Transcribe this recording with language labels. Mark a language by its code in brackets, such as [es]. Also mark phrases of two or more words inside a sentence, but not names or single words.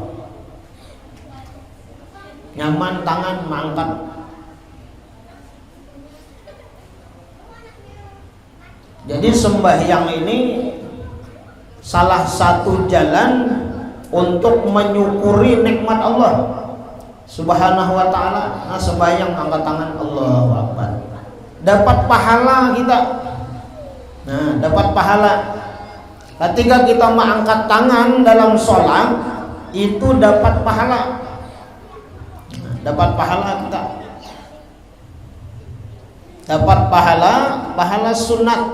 [id] Nyaman tangan mengangkat. Jadi sembahyang ini salah satu jalan untuk menyukuri nikmat Allah [ar] Subhanahu wa taala. [id] Nah sembahyang angkat tangan, [ar] Allahu Akbar, [id] dapat pahala kita. Nah dapat pahala ketika kita mengangkat tangan dalam sholat, itu dapat pahala. Nah, dapat pahala kita, dapat pahala sunat.